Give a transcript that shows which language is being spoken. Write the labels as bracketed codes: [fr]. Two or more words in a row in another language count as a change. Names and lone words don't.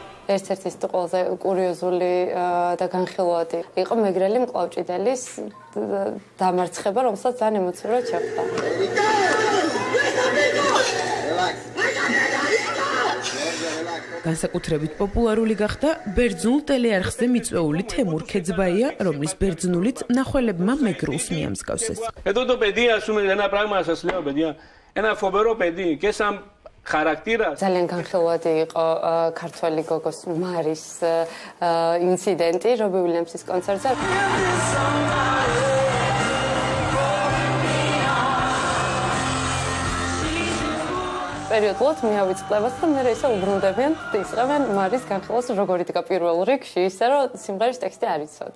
[ka] ერთ-ერთი ყველაზე კურიოზული და განხილვადი იყო მეგრელი მკლავჭიდელის დამარცხება, რომელსაც ძალიან ემოციურად შეხვდა. განსაკუთრებით პოპულარული გახდა ბერძნულ ტელეარხზე მიწვეული თემურ ქეძბაია, რომლის ბერძნულით მნახველებმა მეგრულს მიამსგავსეს. [el] Ένα φοβερό παιδί και σαν χαρακτήρα. [ka] ძალიან განხილვადი იყო ქართველი გოგოს მარის ინციდენტი რობი უილიამსის კონცერტზე. პერიოდულად მიავიწყდებათ და მე ისე უბრუნდებიან და ისწრებენ მარის განხილვას როგორ იდგა პირველ რიგში, ისე რომ სიმღერის ტექსტი არ იცოდა.